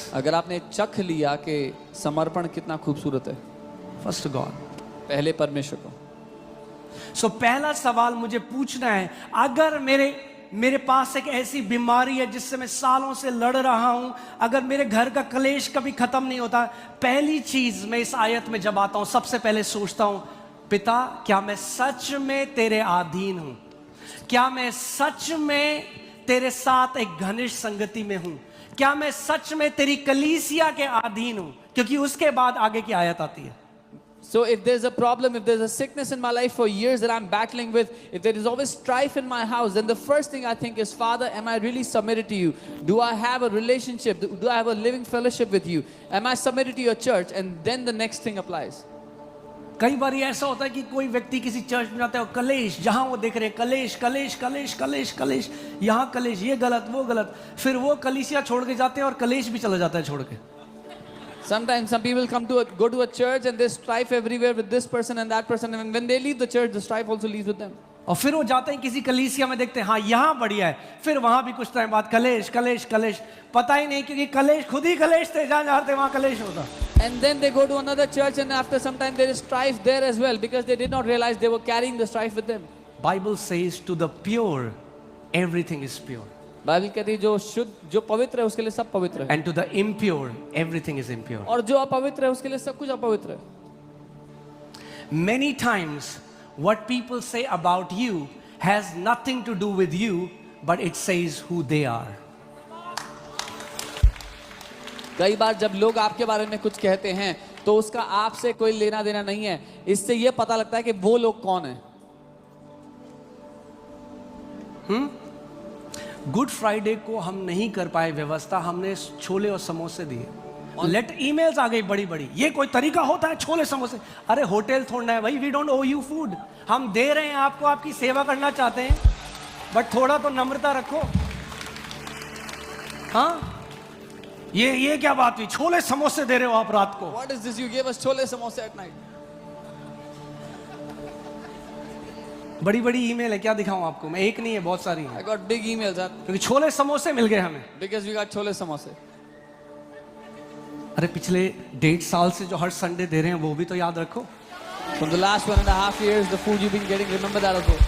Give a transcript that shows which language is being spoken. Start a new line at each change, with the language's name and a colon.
Hindi: अगर आपने चख लिया कि समर्पण कितना खूबसूरत है,
English: first to God.
Hindi: पहले परमेश्वर को। सो पहला सवाल मुझे पूछना है, अगर मेरे पास एक ऐसी बीमारी है जिससे मैं सालों से लड़ रहा हूं, अगर मेरे घर का कलेश कभी खत्म नहीं होता, पहली चीज मैं इस आयत में जब आता हूं सबसे पहले सोचता हूं, पिता क्या मैं सच में तेरे अधीन हूं? क्या मैं सच में तेरे साथ एक घनिष्ठ संगति में हूं? क्या मैं सच में तेरी कलीसिया के अधीन हूं? क्योंकि उसके बाद आगे की आयत आती है।
English: So if there's a problem, if there's a sickness in my life for years that I'm battling with, if there is always strife in my house, then the first thing I think is, Father, am I really submitted to you? Do I have a relationship? Do I have a living fellowship with you? Am I submitted to your church? And then the next thing applies.
Hindi: कई बार ऐसा होता है कि कोई व्यक्ति किसी church में जाता है और कलेश, जहां वो देख रहे हैं कलेश कलेश कलेश कलेश कलेश, यहां कलेश, ये गलत वो गलत, फिर वो कलीसिया छोड़ के जाते हैं और कलेश भी चला जाता है छोड़ के।
English: Sometimes some people go to a church and there's strife everywhere with this person and that person, and when they leave the church, the strife also leaves with them.
Hindi: और फिर वो जाते हैं किसी कलीसिया में, देखते हैं हाँ यहाँ बढ़िया है, फिर वहां भी कुछ टाइम बाद कलेश कलेश कलेश, पता ही नहीं क्योंकि कलेश खुद ही कलेश थे, जहां जाते वहां कलेश होता।
English: And then they go to another church and after some time there is strife there as well because they did not realize they were carrying the strife with them. Bible says to the pure everything is pure,
Hindi: Bible कहती है जो शुद्ध, जो पवित्र है उसके लिए सब पवित्र है,
English: and to the impure everything is impure.
Hindi: और जो अपवित्र है उसके लिए सब कुछ अपवित्र है।
English: Many times what people say about you has nothing to do with you, but it says who they are.
Hindi: कई बार जब लोग आपके बारे में कुछ कहते हैं तो उसका आपसे कोई लेना देना नहीं है, इससे यह पता लगता है कि वो लोग कौन है। गुड फ्राइडे को हम नहीं कर पाए व्यवस्था, हमने छोले और समोसे दिए। लेट ईमेल्स आ गई बड़ी बड़ी, ये कोई तरीका होता है छोले समोसे? अरे होटल थोड़ना है भाई,
English: we don't owe you food,
Hindi: हम दे रहे हैं आपको, आपकी सेवा करना चाहते हैं, बट थोड़ा तो नम्रता रखो। हाँ, ये क्या बात हुई, छोले समोसे दे रहे हो आप रात को?
English: What is this? You gave us chole samosa at night.
Hindi: बड़ी बड़ी ईमेल है, क्या दिखाऊं आपको? मैं एक नहीं है, बहुत सारी
English: I
Hindi: है,
English: got big emails
Hindi: क्योंकि छोले समोसे मिल गए हमें।
English: because we got chole samosa.
Hindi: अरे पिछले 1.5 साल से जो हर संडे दे रहे हैं वो भी तो याद रखो।
English: From the last 1.5 years, the food you've been getting, remember that also.